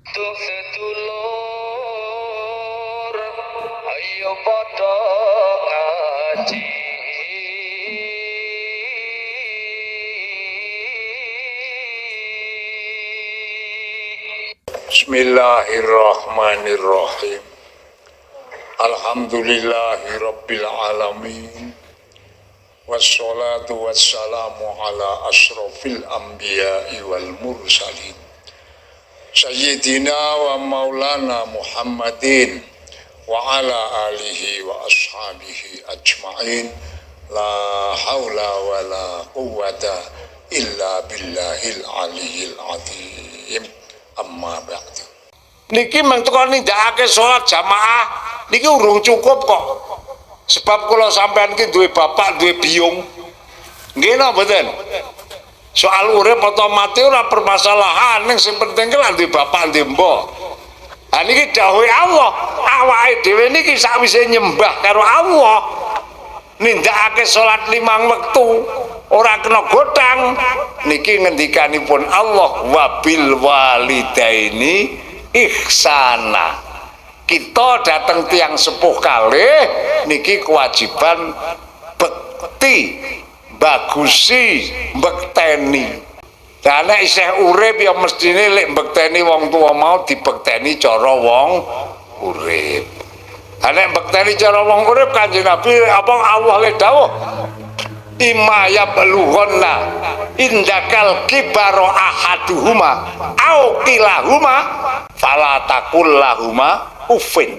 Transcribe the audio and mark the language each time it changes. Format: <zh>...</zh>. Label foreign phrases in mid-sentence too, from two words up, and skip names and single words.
<jv>Butuh sedulur ayo padha ngaji.</jv> <ar>Bismillahirrahmanirrahim. الحمد لله رب العالمين. والصلاة والسلام على أشرف الأنبياء والمرسلين. سيدنا ومولانا محمد وعلى آله وأصحابه أجمعين. لا حول ولا قوة إلا بالله العلي العظيم. أما بعد.</ar> <jv>Niki mentekon nindakake salat jamaah niki urung cukup kok. Sebab kula sampean ki duwe bapak, duwe biyung. Nggih napa mboten? Soal urip atau mati ora permasalahan, ning sing penting ki duwe bapak, duwe mbok. Ha niki dawuhe Allah, awake dhewe niki sakwise nyembah karo Allah, nindakake salat 5 wektu, ora kena godang. Niki ngendikanipun Allah,</jv> <ar>وبالوالدين إحسانا.</ar> <jv>Kita datang tiang sepuh kalih niki kewajiban bekti, bagusi, bekteni. Lah nek isih urip ya mestine lek bekteni wong tua mau dibekteni cara wong urip. Lah nek bekteni cara wong urip Kanjeng Nabi apa Allah le dawuh</jv> <ar>إما يبلغن عندك الكبر أحدهما أو كلاهما فلا تقل لهما أف.</ar>